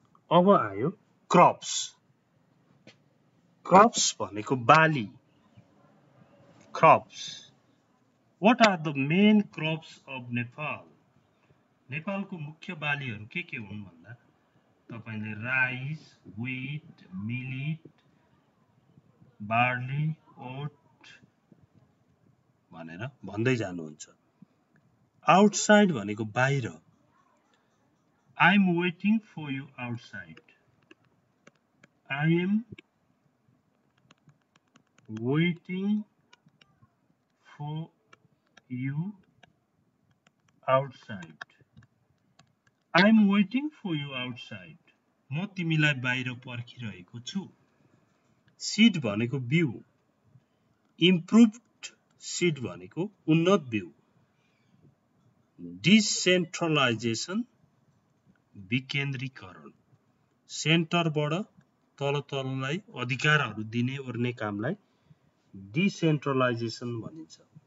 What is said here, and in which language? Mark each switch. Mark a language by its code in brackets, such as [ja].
[ne] अब आयो क्रप्स भनेको बाली crops [en] what are the main crops of Nepal [ne] नेपालको मुख्य बालीहरू के हुन् भन्दा तपाईले राइस व्हीट मिलेट बार्ली ओट भनेर भन्दै जानुहुन्छ आउटसाइड भनेको बाहिर [en] I am waiting for you outside. I am waiting for you outside. I am waiting for you outside. [ne] म तिमीलाई बाहिर पर्खिरहेको छु सीड भनेको बिउ इम्प्रुभड सीड भनेको उन्नत बिउ डिसेन्ट्रलाइजेसन विकेन्द्रीकरण सेन्टरबाट तललाई अधिकारहरू दिने ओर्ने कामलाई डिसेन्ट्रलाइजेसन भनिन्छ